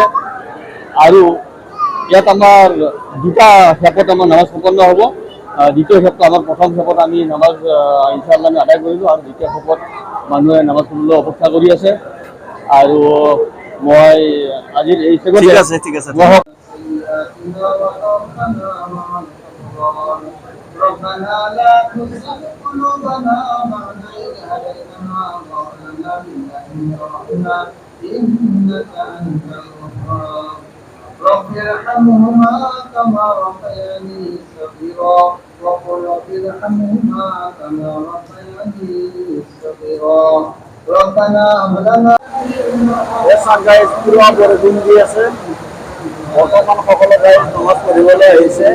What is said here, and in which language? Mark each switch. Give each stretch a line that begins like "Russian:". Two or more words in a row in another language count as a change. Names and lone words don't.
Assamese: আৰু ইয়াত আমাৰ দুটা খেপত আমাৰ নামাজ সম্পন্ন হ'ব। দ্বিতীয় খেপটো আমাৰ প্ৰথম খেপত আমি নামাজ ইনশাআল্লাহ আমি আদায় কৰিলোঁ, আৰু দ্বিতীয় খেপত মানুহে নামাজ পঢ়িবলৈ অপেক্ষা কৰি আছে। আৰু মই আজিৰ এই ঠিক আছে, ঠিক আছে।
Arabic: ربنا لا تزغ قلوبنا بعد إذ هديتنا وهب لنا من لدنك رحمة إنك أنت الوهاب رب ارحمهما كما ربياني صغيرا وقل رب ارحمهما كما ربياني صغيرا ربنا هب لنا
Assamese: পুৰা বৰষুণ দি আছে। বৰ্তমান সকলো গাইজ নমাজ পঢ়িবলৈ আহিছে।